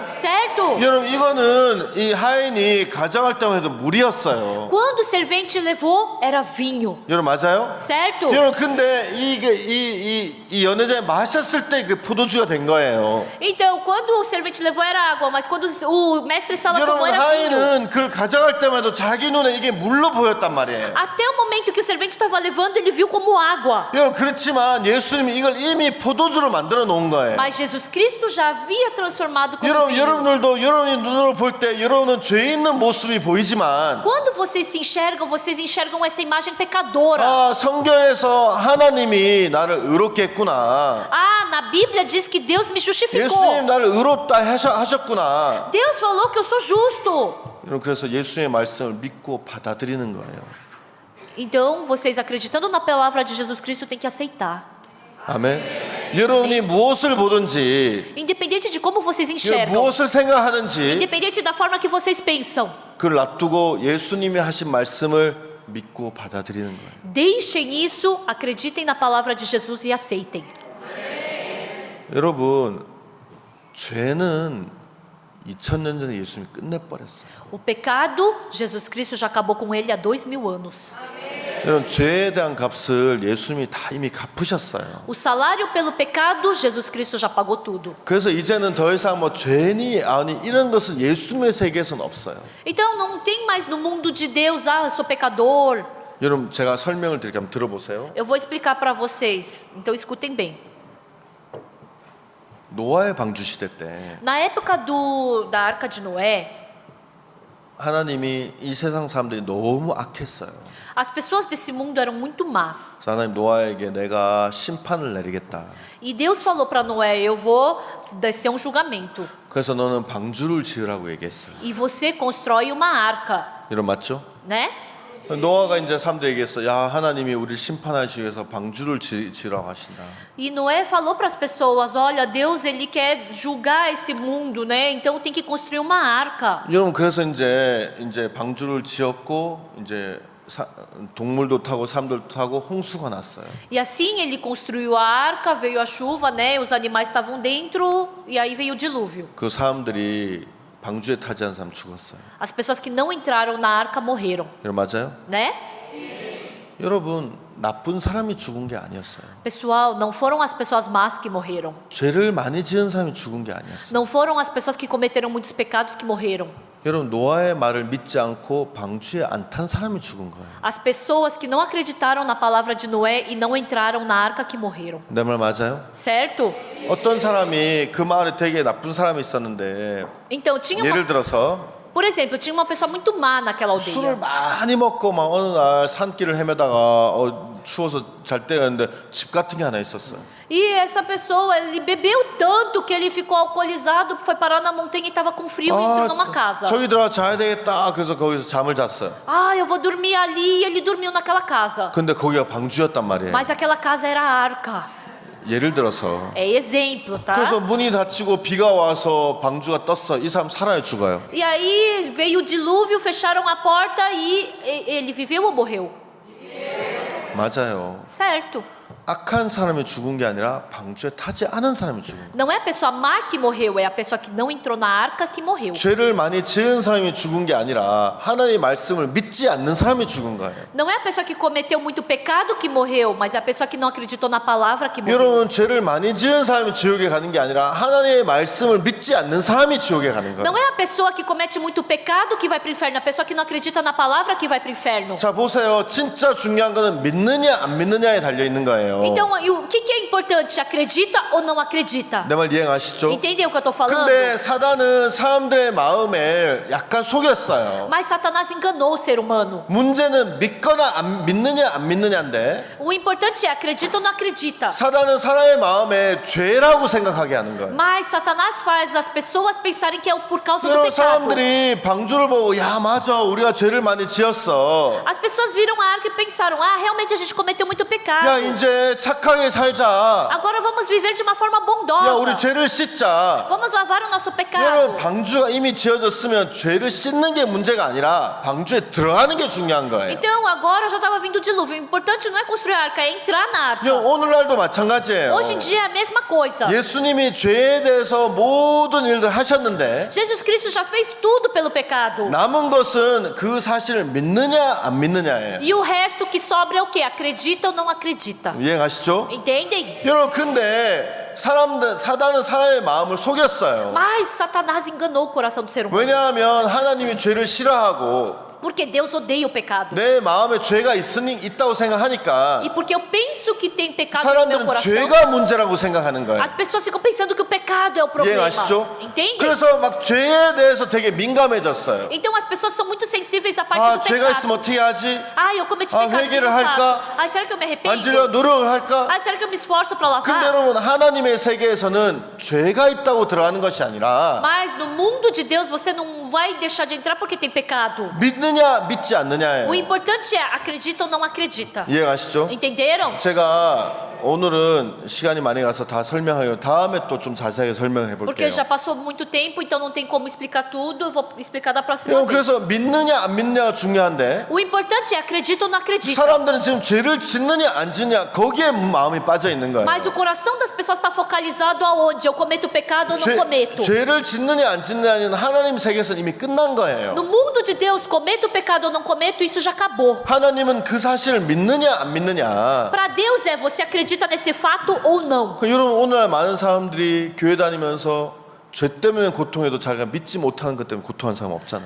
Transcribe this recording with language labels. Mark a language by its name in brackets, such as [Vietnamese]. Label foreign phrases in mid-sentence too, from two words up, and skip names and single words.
[Portuguese] Certo? [Korean] 여러분 이거는 이 하인이 가져갈 때만 해도 물이었어요. [Portuguese] Quando o servente levou, era vinho. [Korean] 여러분 맞아요? [Portuguese] Certo? [Korean] 여러분 근데 이게 이 연회장에 마셨을 때 그 포도주가 된 거예요. [Portuguese] Então, quando o servente levou era água, mas quando o mestre Sala tomou [Korean] 여러분, [Portuguese] era vinho. [Korean] 하인은 그걸 가져갈 때마다 자기 눈에 이게 물로 보였단 말이에요. [Portuguese] Até o momento que o servente estava levando, ele viu como água. [Korean] 여러분, 그렇지만 예수님이 이걸 이미 포도주로 만들어 놓은 거예요. [Portuguese] Mas Jesus Cristo já havia transformado como [Korean] 여러분, [Portuguese] vinho. [Korean] 여러분들도 여러분이 눈으로 볼 때 여러분은 죄 있는 모습이 보이지만 [Portuguese] Quando vocês enxergam essa imagem pecadora. [Korean] 아, 성경에서 하나님이 나를 의롭게 했구나. [Portuguese] Ah, na Bíblia diz que Deus me justificou. [Korean] 예수님 나를 의롭다 하셨구나. [Portuguese] Deus falou que eu sou justo. [Korean] 여러분, 그래서 예수님의 말씀을 믿고 받아들이는 거예요. [Portuguese] Então, vocês acreditando na palavra de Jesus Cristo têm que aceitar. [Korean] 아멘. 여러분이 무엇을 보든지, [Portuguese] Independente de como vocês [Korean] 여러분 [Portuguese] enxergam, [Korean] 무엇을 생각하는지 [Portuguese] independente da forma que vocês pensam, [Korean] 그걸 놔두고 예수님이 하신 말씀을 믿고 받아들이는 거예요. [Portuguese] deixem isso, acreditem na palavra de Jesus e aceitem. [Korean] 여러분, 죄는 2000년 전에 예수님이 끝내버렸어요. [Portuguese] O pecado, Jesus Cristo já acabou com ele há 2000 anos. [Korean] 여러분, 죄에 대한 값을 예수님이 다 이미 갚으셨어요. [Portuguese] O salário pelo pecado, Jesus Cristo já pagou tudo. [Korean] 그래서 이제는 더 이상 뭐 죄니 아니 이런 것은 예수님의 세계에서는 없어요. [Portuguese] Então não tem mais no mundo de Deus, ah, eu sou pecador. [Korean] 여러분, 제가 설명을 드릴게요. 한번 들어보세요. [Portuguese] Eu vou explicar para vocês, então escutem bem. [Korean] 노아의 방주 시대 때 [Portuguese] Na época da Arca de Noé, [Korean] 하나님이 이 세상 사람들이 너무 악했어요. [Portuguese] as pessoas desse mundo eram muito más. [Korean] 그래서 하나님 노아에게 내가 심판을 내리겠다. [Portuguese] E Deus falou para Noé, eu vou descer um julgamento. [Korean] 그래서 너는 방주를 지으라고 얘기했어요. [Portuguese] E você constrói uma arca, [Korean] 이런 맞죠? [Portuguese] né? [Korean] 노아가 이제 사람들에게 얘기했어. 야, 하나님이 우리를 심판하시기 위해서 방주를 지으라고 하신다. [Portuguese] E Noé falou para as pessoas, olha, Deus ele quer julgar esse mundo, né? Então tem que construir uma arca. [Korean] 여러분, 그래서 이제 방주를 지었고 이제 동물도 타고 사람들도 타고 홍수가 났어요. [Portuguese] E assim ele construiu a arca, veio a chuva, né? Os animais estavam dentro e aí veio o dilúvio. [Korean] 그 사람들이 방주에 타지 않은 사람 죽었어요. [Portuguese] As pessoas que não entraram na arca morreram, [Korean] 여러분, 맞아요? [Portuguese] né? [Korean] 여러분, 나쁜 사람이 죽은 게 아니었어요. [Portuguese] Pessoal, não foram as pessoas más que morreram. [Korean] 죄를 많이 지은 사람이 죽은 게 아니었어요. [Portuguese] Não foram as pessoas que cometeram muitos pecados que morreram. [Korean] 여러분, 노아의 말을 믿지 않고 방주에 안 탄 사람이 죽은 거예요. [Portuguese] As pessoas que não acreditaram na palavra de Noé e não entraram na arca que morreram. [Korean] 내 말 맞아요? [Portuguese] Certo? [Korean] 어떤 사람이 그 마을에 되게 나쁜 사람이 있었는데 [Portuguese] Então, tinha [Korean] 예를 [Portuguese] uma, [Korean] 들어서 [Portuguese] por exemplo, tinha uma pessoa muito má naquela [Korean] 술을 [Portuguese] aldeia. [Korean] 많이 먹고 막 어느 날 산길을 헤매다가 추워서 잘 때였는데 집 같은 게 하나 있었어요. [Portuguese] E essa pessoa, ele bebeu tanto que ele ficou alcoolizado, foi parar na montanha e estava com frio e entrou numa casa. [Korean] 저기 들어가 자야 되겠다. 그래서 거기서 잠을 잤어요. [Portuguese] Ah, eu vou dormir ali, e ele dormiu naquela casa. [Korean] 근데 거기가 방주였단 말이에요. [Portuguese] Mas aquela casa era a arca. [Korean] 예를 들어서 [Portuguese] É exemplo, tá? [Korean] 그래서 문이 닫히고 비가 와서 방주가 떴어. 이 사람 살아요, 죽어요? [Portuguese] E aí veio o dilúvio, fecharam a porta e ele viveu ou morreu? [Korean] 맞아요. [Portuguese] Certo. [Korean] 악한 사람이 죽은 게 아니라 방주에 타지 않은 사람이 죽은 거예요. [Portuguese] Não é a pessoa má que morreu, é a pessoa que não entrou na arca que morreu. [Korean] 죄를 많이 지은 사람이 죽은 게 아니라 하나님의 말씀을 믿지 않는 사람이 죽은 거예요. [Portuguese] Não é a pessoa que cometeu muito pecado que morreu, mas é a pessoa que não acreditou na palavra que morreu. [Korean] 여러분, 죄를 많이 지은 사람이 지옥에 가는 게 아니라 하나님의 말씀을 믿지 않는 사람이 지옥에 가는 거예요. [Portuguese] Não é a pessoa que comete muito pecado que vai para o inferno, é a pessoa que não acredita na palavra que vai para o inferno. [Korean] 자, 보세요. 진짜 중요한 거는 믿느냐 안 믿느냐에 달려 있는 거예요. [Portuguese] Então, e o que é importante? Acredita ou não acredita? [Korean] 내 말 이해하시죠? [Portuguese] Entendeu o que eu estou falando? [Korean] 근데 사단은 사람들의 마음에 약간 속였어요. [Portuguese] Mas Satanás enganou o ser humano. [Korean] 문제는 믿거나 안 믿느냐인데 [Portuguese] O importante é acredita ou não acredita. [Korean] 사단은 사람의 마음에 죄라고 생각하게 하는 거예요. [Portuguese] Mas Satanás faz as pessoas pensarem que é por causa do [Korean] 여러분, [Portuguese] pecado. [Korean] 사람들이 방주를 보고 야, 맞아, 우리가 죄를 많이 지었어. [Portuguese] As pessoas viram a arca e pensaram, ah, realmente a gente cometeu muito pecado. [Korean] 야, 이제 이제 착하게 살자. [Portuguese] Agora vamos viver de uma forma [Korean] 야, 우리 [Portuguese] bondosa. [Korean] 죄를 씻자. [Portuguese] Vamos lavar o nosso [Korean] 여러분, [Portuguese] pecado. [Korean] 방주가 이미 지어졌으면 죄를 씻는 게 문제가 아니라 방주에 들어가는 게 중요한 거예요. [Portuguese] Então agora já estava vindo o dilúvio. O importante não é construir a arca, é entrar na arca. [Korean] 오늘날도 마찬가지예요. [Portuguese] Hoje em dia é a mesma coisa. [Korean] 예수님이 죄에 대해서 모든 일을 하셨는데 [Portuguese] Jesus Cristo já fez tudo pelo pecado. [Korean] 남은 것은 그 사실을 믿느냐 안 믿느냐예요. [Portuguese] E o resto que sobra é o quê? Acredita ou não acredita? [Korean] 이해가시죠? [Portuguese] Entendem? [Korean] 여러분, 근데 사단은 사람의 마음을 속였어요. [Portuguese] Mas Satanás enganou o coração do ser humano. [Korean] 왜냐하면 하나님이 죄를 싫어하고 [Portuguese] Porque Deus odeia o pecado. [Korean] 내 마음에 죄가 있다고 생각하니까 [Portuguese] E porque eu penso que tem pecado no meu [Korean] 사람들은 [Portuguese] coração, [Korean] 죄가 문제라고 생각하는 거예요. [Portuguese] as pessoas ficam pensando que o pecado é o problema. [Korean] 이해가시죠? [Portuguese] Entende? [Korean] 그래서 막 죄에 대해서 되게 민감해졌어요. [Portuguese] Então as pessoas são muito sensíveis à parte 아, do [Korean] 죄가 [Portuguese] pecado. [Korean] 있으면 어떻게 하지? [Portuguese] Ah, eu cometi 아, pecado, o que [Korean] 회개를 [Portuguese] eu faço? [Korean] 할까? [Portuguese] Ah, será que eu me [Korean] 안 [Portuguese] arrependo? [Korean] 지려 노력을 할까? [Portuguese] Ah, será que eu me esforço para [Korean] 근데 [Portuguese] lavar? [Korean] 여러분, 하나님의 세계에서는 죄가 있다고 들어가는 것이 아니라 [Portuguese] Mas no mundo de Deus você não vai deixar de entrar porque tem pecado. [Korean] 믿느냐 믿지 않느냐예요. [Portuguese] O importante é acredita ou não acredita. [Korean] 이해가시죠? [Portuguese] Entenderam? [Korean] 제가 오늘은 시간이 많이 가서 다 설명하고 다음에 또 좀 자세하게 설명해 볼게요. [Portuguese] Porque já passou muito tempo, então não tem como explicar tudo. Eu vou explicar da próxima [Korean] 여러분, [Portuguese] vez. [Korean] 그래서 믿느냐 안 믿느냐가 중요한데 [Portuguese] O importante é acredita ou não acredita. [Korean] 사람들은 지금 죄를 짓느냐 안 짓느냐 거기에 마음이 빠져 있는 거예요. [Portuguese] Mas o coração das pessoas está focalizado aonde? Eu cometo pecado ou não cometo? [Korean] 죄를 짓느냐 안 짓느냐는 하나님 세계에서는 이미 끝난 거예요. [Portuguese] No mundo de Deus, cometo pecado ou não cometo, isso já acabou. [Korean] 하나님은 그 사실을 믿느냐 안 믿느냐. [Portuguese] Para Deus é você acredita nesse fato ou não. [Korean] 여러분, 오늘날 많은 사람들이 교회 다니면서 죄 때문에 고통해도 자기가 믿지 못하는 것 때문에 고통하는 사람 없잖아요.